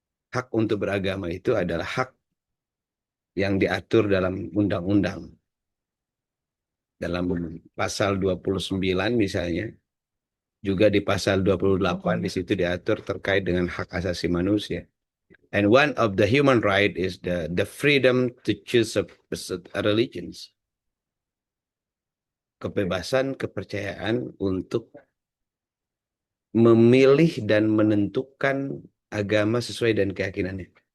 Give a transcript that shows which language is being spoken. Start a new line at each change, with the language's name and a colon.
Indonesian: Hak untuk beragama itu adalah hak yang diatur dalam undang-undang. Dalam pasal 29 misalnya, juga di pasal 28 di situ diatur terkait dengan hak asasi manusia.
English: And one of the human right is the freedom to choose a religions.
Indonesian: Kebebasan, kepercayaan untuk memilih dan menentukan agama sesuai dengan keyakinannya.